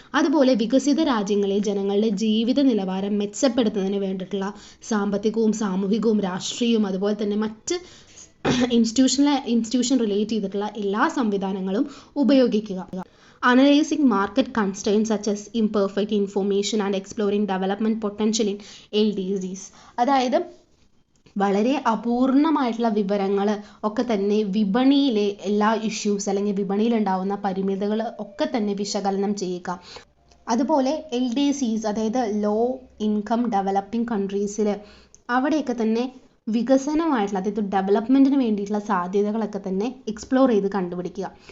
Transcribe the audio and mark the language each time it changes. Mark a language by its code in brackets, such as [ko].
[ml] അതുപോലെ വികസിത രാജ്യങ്ങളിൽ ജനങ്ങളുടെ ജീവിത നിലവാരം മെച്ചപ്പെടുത്തുന്നതിന് വേണ്ടിയിട്ടുള്ള സാമ്പത്തികവും സാമൂഹികവും രാഷ്ട്രീയവും അതുപോലെ തന്നെ മറ്റ് ഇൻസ്റ്റിറ്റ്യൂഷൻ റിലേറ്റ് ചെയ്തിട്ടുള്ള എല്ലാ സംവിധാനങ്ങളും ഉപയോഗിക്കുക. [en] Analyzing market constraints such as imperfect information and exploring development potential in LDCs. [ml] അതായത് വളരെ അപൂർണമായിട്ടുള്ള വിവരങ്ങൾ ഒക്കെ തന്നെ വിപണിയിലെ എല്ലാ ഇഷ്യൂസ് അല്ലെങ്കിൽ വിപണിയിലുണ്ടാവുന്ന പരിമിതികൾ ഒക്കെ തന്നെ വിശകലനം ചെയ്യുക. അതുപോലെ LDCs അതായത് ലോ ഇൻകം ഡെവലപ്പിംഗ് കൺട്രീസിൽ അവിടെയൊക്കെ തന്നെ വികസനമായിട്ടുള്ള അതായത് ഡെവലപ്മെൻറ്റിന് വേണ്ടിയിട്ടുള്ള സാധ്യതകളൊക്കെ തന്നെ എക്സ്പ്ലോർ ചെയ്ത് കണ്ടുപിടിക്കുക.